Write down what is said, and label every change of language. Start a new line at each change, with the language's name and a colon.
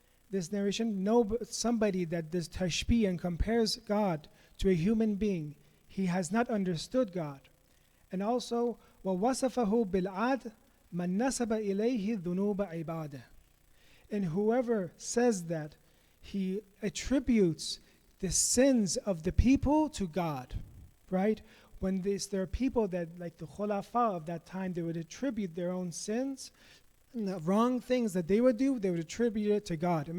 English: This narration, somebody that does tashbih and compares God to a human being, he has not understood God. And also,
Arabic: وَوَصَفَهُ بِالْعَدْ مَنْ نَسَبَ إِلَيْهِ ذُنُوبَ عِبَادِهِ.
English: And whoever says that, he attributes the sins of the people to God, right? When there are people that, like the khulafa of that time, they would attribute their own sins, and the wrong things that they would do, they would attribute it to God.